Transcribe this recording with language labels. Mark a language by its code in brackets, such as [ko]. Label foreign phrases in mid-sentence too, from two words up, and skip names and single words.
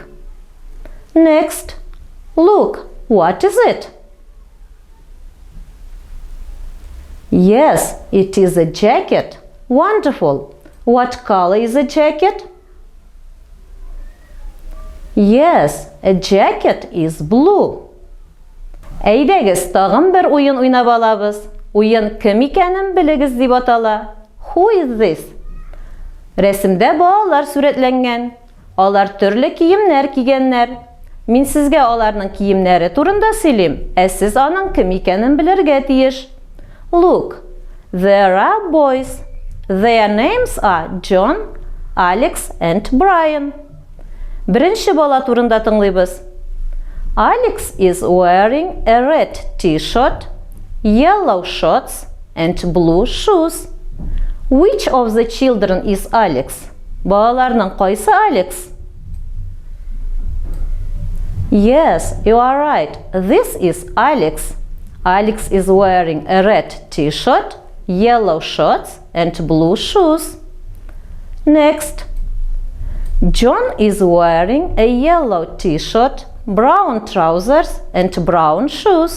[en] Next, look. What is it? Yes, it is a jacket. Wonderful. What color is a jacket? Yes, a jacket is blue. [tt] Әйдәгез, тагын бер уен уйнап алабыз. Уен кем икәнен белегез дип атала. [en] Who is this? [tt] Рәсемдә балалар сурәтләнгән. Алар төрле киемнәр кигәннәр. Мин сезгә аларның киемнәре турында сөйлим, ә сез аның кем икәнен белергә тиеш. [en] Look, there are boys. Their names are John, Alex and Brian. [tt] Беренче бала турында тыңлыйбыз. [en] Alex is wearing a red t-shirt, yellow shorts and blue shoes. Which of the children is Alex? [tt] Балаларның кайсы [en] Alex? Yes, you are right. This is Alex. Alex is wearing a red t-shirt, yellow shorts and blue shoes. Next. John is wearing a yellow t-shirt, brown trousers and brown shoes.